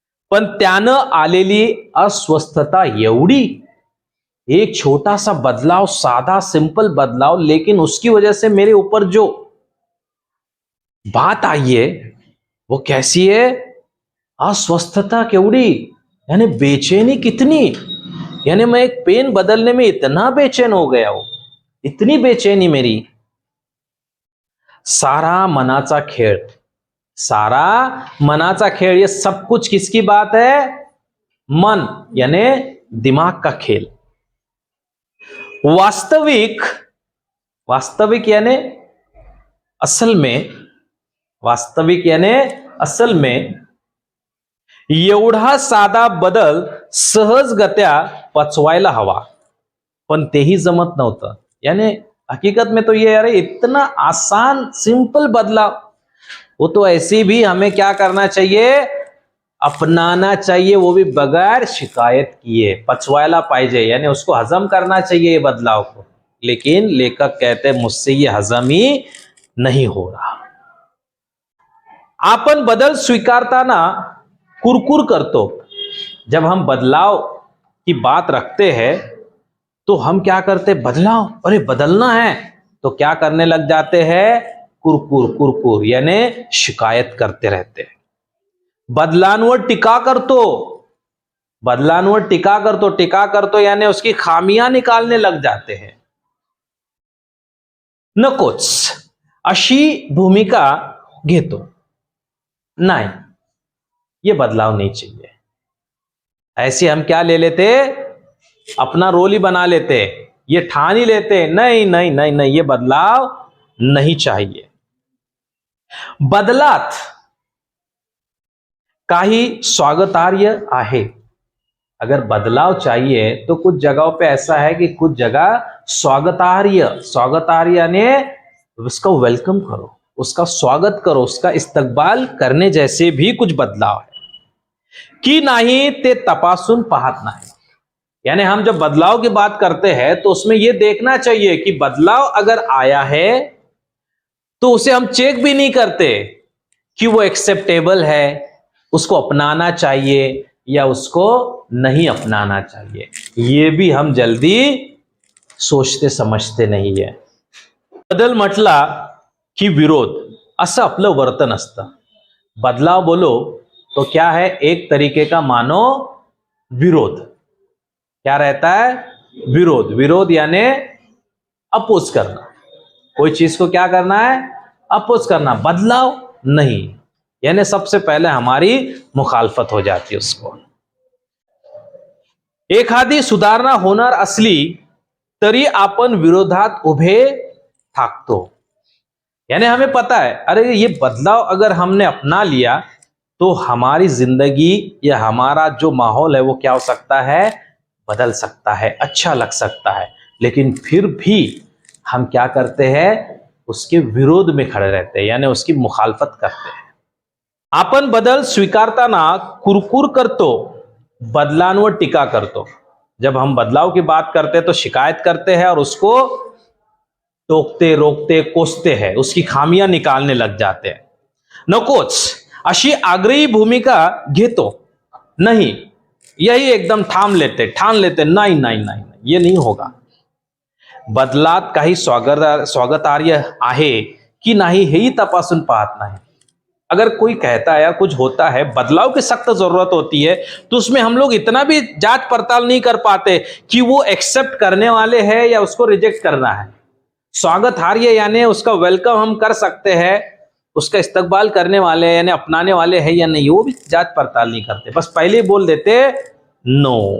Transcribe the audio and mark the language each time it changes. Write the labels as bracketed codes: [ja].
[mr] पण त्यानं आलेली अस्वस्थता एवढी, [hi] एक छोटा सा बदलाव, सादा सिंपल बदलाव, लेकिन उसकी वजह से मेरे ऊपर जो बात आई है वो कैसी है, [mr] अस्वस्थता केवड़ी, [hi] यानी बेचैनी कितनी। यानी मैं एक पेन बदलने में इतना बेचैन हो गया हूं, इतनी बेचैनी मेरी। [mr] सारा मनाचा खेळ, सारा मनाचा खेळ, [hi] ये सब कुछ किसकी बात है, मन यानी दिमाग का खेल। [mr] वास्तविक, वास्तविक [hi] यानी असल में, [mr] वास्तविक यानी असल में एवढा साधा बदल सहजगत्या पचवायला हवा, पण तेही जमत नव्हतं। [hi] यानी हकीकत में तो ये अरे इतना आसान सिंपल बदलाव, वो तो ऐसे भी हमें क्या करना चाहिए, अपनाना चाहिए, वो भी बगैर शिकायत किए, [mr] पचवायला पाहिजे, [hi] यानी उसको हजम करना चाहिए ये बदलाव को। लेकिन लेखक कहते हैं मुझसे ये हजम ही नहीं हो रहा। [mr] आपण बदल स्वीकारताना कुरकुर करतो। [hi] जब हम बदलाव की बात रखते हैं तो हम क्या करते, बदलाव, अरे बदलना है, तो क्या करने लग जाते हैं, कुरकुर कुरकुर, यानी शिकायत करते रहते हैं। [mr] बदलांवर टीका करतो, बदलांवर टीका करतो [hi] यानी उसकी खामियां निकालने लग जाते हैं। [mr] नकोच अशी भूमिका घेतो, [hi] नहीं ये बदलाव नहीं चाहिए। ऐसे हम क्या ले लेते, अपना रोल ही बना लेते, ये ठान ही लेते, नहीं नहीं नहीं नहीं ये बदलाव नहीं चाहिए। [mr] बदलात काही स्वागतार्ह आहे। [hi] अगर बदलाव चाहिए तो कुछ जगहों पे ऐसा है कि कुछ जगह स्वागतार्ह यानी उसका वेलकम करो, उसका स्वागत करो, उसका इस्तकबाल करने जैसे भी कुछ बदलाव है। [mr] की नाही ते तपासून पाहत नाही, [hi] यानी हम जब बदलाव की बात करते हैं तो उसमें यह देखना चाहिए कि बदलाव अगर आया है तो उसे हम चेक भी नहीं करते कि वो एक्सेप्टेबल है, उसको अपनाना चाहिए या उसको नहीं अपनाना चाहिए, ये भी हम जल्दी सोचते समझते नहीं है। [mr] बदल म्हटला की विरोध असं आपलं वर्तन असतं। [hi] बदलाव बोलो तो क्या है, एक तरीके का मानो विरोध, क्या रहता है, विरोध। विरोध यानी अपोज करना, कोई चीज को क्या करना है, अपोज करना। बदलाव नहीं, यानी सबसे पहले हमारी मुखालफत हो जाती है उसको। [mr] एखादी सुधारणा होणार असली तरी आपण विरोधात उभे ठाकतो, [hi] यानी हमें पता है अरे ये बदलाव अगर हमने अपना लिया तो हमारी जिंदगी या हमारा जो माहौल है वो क्या हो सकता है, बदल सकता है, अच्छा लग सकता है, लेकिन फिर भी हम क्या करते हैं, उसके विरोध में खड़े रहते हैं, यानी उसकी मुखालफत करते हैं। [mr] आपण बदल स्वीकारताना कुरकुर करतो, बदलांवर टीका करतो। [hi] जब हम बदलाव की बात करते हैं तो शिकायत करते हैं और उसको टोकते रोकते कोसते हैं, उसकी खामियां निकालने लग जाते हैं। [mr] नकोच अशी आग्रही भूमिका घेतो, [hi] नहीं यही एकदम ठान लेते नहीं नहीं नहीं ये नहीं होगा। [mr] बदलात काही स्वागतार्ह आहे की नाही हेही तपासून पाहत नाही। [hi] अगर कोई कहता है या कुछ होता है, बदलाव की सख्त जरूरत होती है, तो उसमें हम लोग इतना भी जांच पड़ताल नहीं कर पाते कि वो एक्सेप्ट करने वाले हैं या उसको रिजेक्ट करना है। स्वागतार्ह यानी उसका वेलकम हम कर सकते हैं, उसका इस्तकबाल करने वाले यानी अपनाने वाले हैं या नहीं, वो भी जांच पड़ताल नहीं करते, बस पहले बोल देते नो।